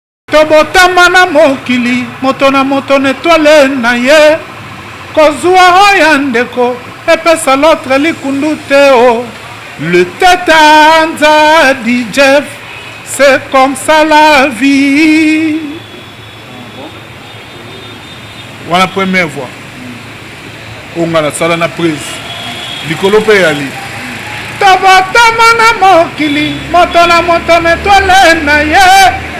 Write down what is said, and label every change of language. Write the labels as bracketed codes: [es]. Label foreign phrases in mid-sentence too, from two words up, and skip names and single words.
[ln] Tobotama na mokili, moto na moto na etwale na ye. Kozwa oya ndeko, epesa l'autre likundu te o. [fr] Le tête à Nzadi Jeff, c'est comme ça la vie. [ln] Wana [fr] première fois. [ln] Oyo nga nasala na prise. Likolo mpe eyali. Tobotomo na mokili, moto na moto metwale na ye.